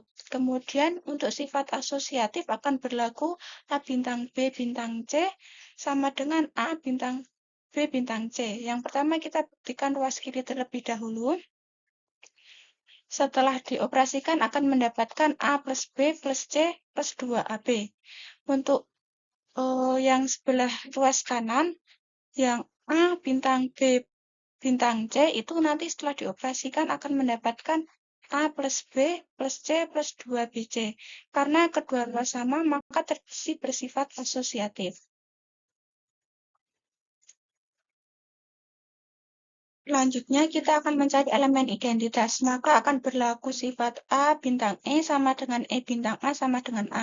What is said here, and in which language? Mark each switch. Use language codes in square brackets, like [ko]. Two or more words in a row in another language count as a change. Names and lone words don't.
[id] Kemudian untuk sifat asosiatif akan berlaku A bintang B bintang C sama dengan A bintang B bintang C. Yang pertama kita buktikan ruas kiri terlebih dahulu. Setelah dioperasikan akan mendapatkan A plus B plus C plus 2AB. Untuk yang sebelah ruas kanan, yang A bintang B bintang C itu nanti setelah dioperasikan akan mendapatkan A plus B plus C plus 2BC. Karena kedua ruas sama, maka bersifat asosiatif. Selanjutnya, kita akan mencari elemen identitas. Maka akan berlaku sifat A bintang E sama dengan E bintang A sama dengan A.